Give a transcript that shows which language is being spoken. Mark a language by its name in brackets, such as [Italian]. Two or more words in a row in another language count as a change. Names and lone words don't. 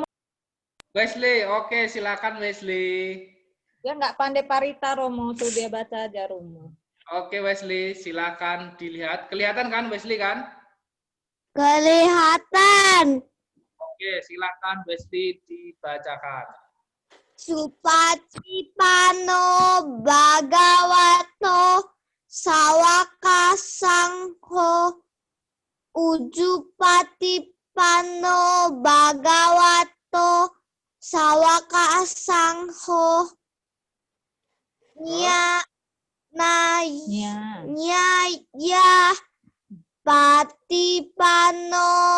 [Indonesian] Wesley, oke, silakan Wesley. Dia nggak pandai parita, Romo. Tuh dia baca aja, Romo. Oke Wesley, silakan dilihat. Kelihatan kan Wesley kan? Kelihatan. Oke, silakan Wesley dibacakan. [Pali] Supatipano bhagavato sawaka sangho ujupatipano bhagavato sawaka sangho nya patipano